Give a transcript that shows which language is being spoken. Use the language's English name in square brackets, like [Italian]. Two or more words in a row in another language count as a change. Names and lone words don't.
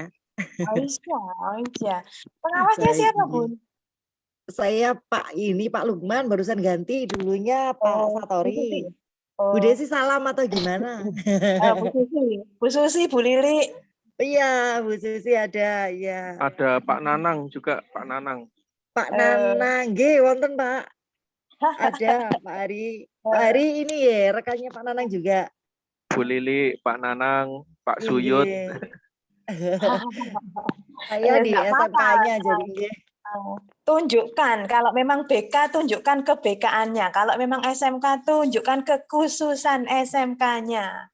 [Indonesian] Aja. Pengawasnya siapa, Bu? Saya Pak Lukman barusan ganti, dulunya Pak Satori. Bu Desi salam atau gimana? Bu Susi, Bu Lili. Iya, Bu Susi ada, ya. Ada Pak Nanang juga, Pak Nanang. [Javanese] Pak Nanang, nggih wonten Pak. [Indonesian] Ada Pak Hari. Pak Hari ini ya rekannya Pak Nanang juga. Bu Lili, Pak Nanang, Pak Suyut. Saya di SMK-nya jadi. Tunjukkan, kalau memang BK tunjukkan ke BK-nya, kalau memang SMK tunjukkan kekhususan SMK-nya.